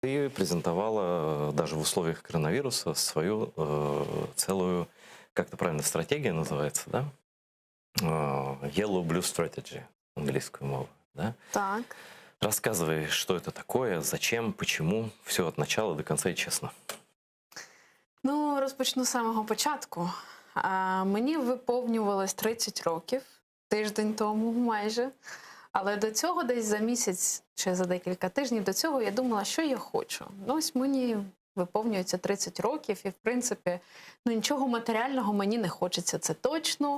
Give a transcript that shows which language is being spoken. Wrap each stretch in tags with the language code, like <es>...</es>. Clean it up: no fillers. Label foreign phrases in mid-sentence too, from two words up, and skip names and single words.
<ru>Ты презентовала даже в условиях коронавируса свою целую, как это правильно, стратегия называется, да? Yellow Blue Strategy, английскую мову, да? Так. Рассказывай, что это такое, зачем, почему, все от начала до конца и честно.</ru> <uk>Ну, розпочну з самого початку. Мені виповнювалось 30 років, тиждень тому майже. Але до цього десь за місяць чи за декілька тижнів до цього я думала, що я хочу. Ну, ось мені виповнюється 30 років і, в принципі, ну, нічого матеріального мені не хочеться, це точно.</uk>